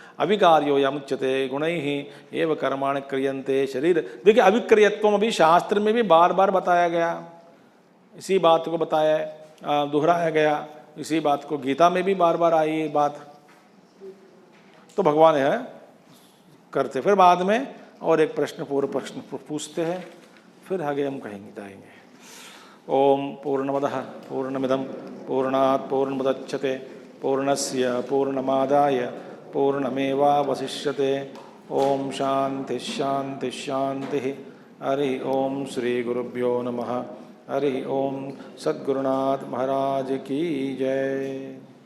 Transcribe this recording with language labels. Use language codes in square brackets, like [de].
[sa] अविकार्यो यमुच्यते गुणैः एव कर्माणि क्रियन्ते शरीर। [hi] देखिए अविक्रियत्वम अभी शास्त्र में भी बार बार बताया गया, इसी बात को बताया, दोहराया गया, इसी बात को गीता में भी बार बार आई ये बात। तो भगवान है करते, फिर बाद में और एक प्रश्न पूर्व प्रश्न पूछते हैं, फिर आगे हम कहेंगे जाएंगे। [sa] ओम पूर्णमदः पूर्णमिदं पूर्णात् पूर्णमुदच्यते पूर्णस्य पूर्णमादाय पूर्णमेवावशिष्यते। ओम शांति शांति शांति। हरि ओम श्री गुरुभ्यो नमः। हरि ओम। [hi] सद्गुरुनाथ महाराज की जय।